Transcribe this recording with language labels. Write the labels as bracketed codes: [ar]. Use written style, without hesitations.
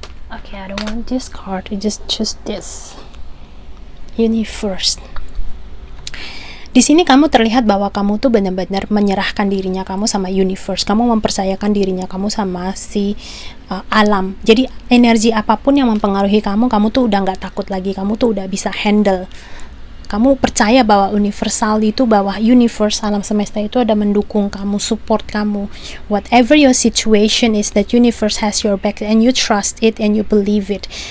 [en] Okay, I don't want this card. I just choose this. Universe. [id] Di sini kamu terlihat bahwa kamu tuh benar-benar menyerahkan dirinya kamu sama universe. Kamu mempercayakan dirinya kamu sama si alam. Jadi energi apapun yang mempengaruhi kamu tuh udah nggak takut lagi. Kamu tuh udah bisa handle kamu percaya bahwa universal itu, bahwa universe, alam semesta itu ada mendukung kamu, support kamu. [en] Whatever your situation is, that universe has your back and you trust it and you believe it.